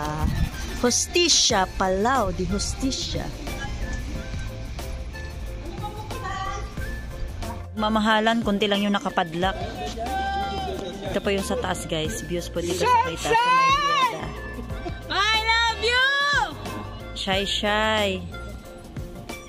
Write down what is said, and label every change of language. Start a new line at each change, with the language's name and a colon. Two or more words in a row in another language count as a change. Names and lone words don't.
Spanish: Justicia, Palau de Justicia.
Filipino: Mamahalan, kunti lang yung nakapadlock. Ito po yung sa taas guys. Views po dito sa may taas sa may Lleida.
English: I love you! Shy.